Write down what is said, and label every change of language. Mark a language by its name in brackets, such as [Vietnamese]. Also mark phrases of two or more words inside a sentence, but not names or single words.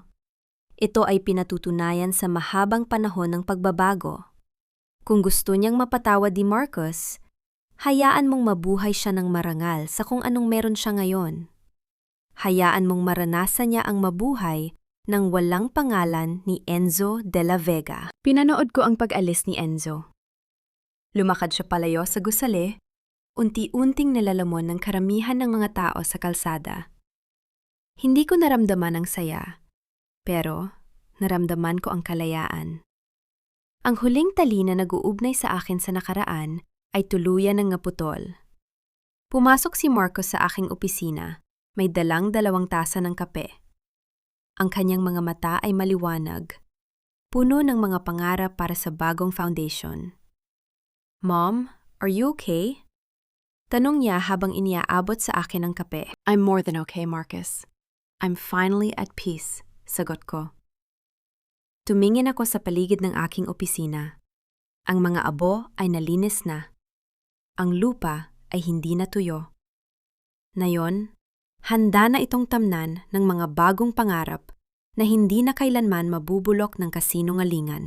[Filipino] Ito ay pinatutunayan sa mahabang panahon ng pagbabago. Kung gusto niyang mapatawad ni Marcos, hayaan mong mabuhay siya ng marangal sa kung anong meron siya ngayon. Hayaan mong maranasan niya ang mabuhay ng walang pangalan ni Enzo de la Vega. Pinanood ko ang pag-alis ni Enzo. Lumakad siya palayo sa gusali, unti-unting nilalamon ng karamihan ng mga tao sa kalsada. Hindi ko naramdaman ang saya, pero naramdaman ko ang kalayaan. Ang huling tali na nag-uugnay sa akin sa nakaraan ay tuluyan ng naputol. Pumasok si Marcos sa aking opisina. May dalang 2 tasa ng kape. Ang kanyang mga mata ay maliwanag, puno ng mga pangarap para sa bagong foundation. [English] Mom, are you okay? [Filipino] Tanong niya habang iniaabot sa akin ang kape. [English] I'm more than okay, Marcus. I'm finally at peace, [Filipino] sagot ko. Tumingin ako sa paligid ng aking opisina. Ang mga abo ay nalinis na. Ang lupa ay hindi natuyo. Ngayon, handa na itong tamnan ng mga bagong pangarap na hindi na kailanman mabubulok ng kasinungalingan.